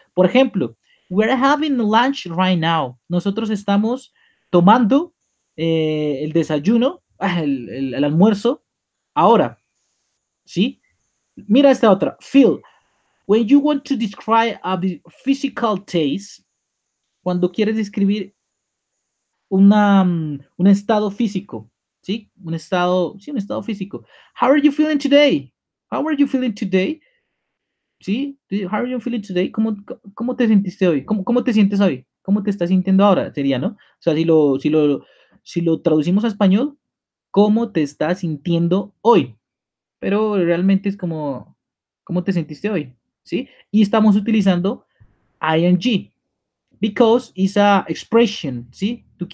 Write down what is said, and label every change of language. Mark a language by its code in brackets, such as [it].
[es] Por ejemplo, [en] we're having lunch right now. [es] Nosotros estamos tomando el desayuno, el almuerzo, ahora, ¿sí? Mira esta otra. Feel. [en] When you want to describe a physical taste, [es] cuando quieres describir un estado físico, [en] ¿sí? [es] Un estado físico. [en] How are you feeling today? How are you feeling today? ¿Sí? How are you feeling today? [es] ¿Cómo te sentiste hoy? ¿Cómo te sientes hoy? ¿Cómo te estás sintiendo ahora? Sería, ¿no? O sea, si lo traducimos a español, ¿cómo te estás sintiendo hoy? Pero realmente es como, ¿cómo te sentiste hoy? ¿Sí? Y estamos utilizando ing, [en] because is a expression, [es] ¿sí?